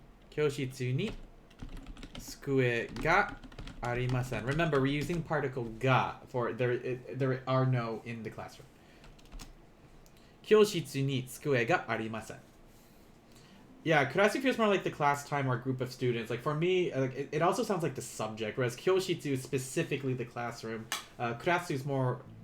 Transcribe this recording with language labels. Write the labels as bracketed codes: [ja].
[ja] 教室に机がありません. [en] Remember, we're using particle が for there are no in the classroom. [ja] 教室に机がありません. [en] Yeah, kurasu feels more like the class time or group of students. Like for me, it also sounds like the subject, whereas kyoshitsu is specifically the classroom. Kurasu is more.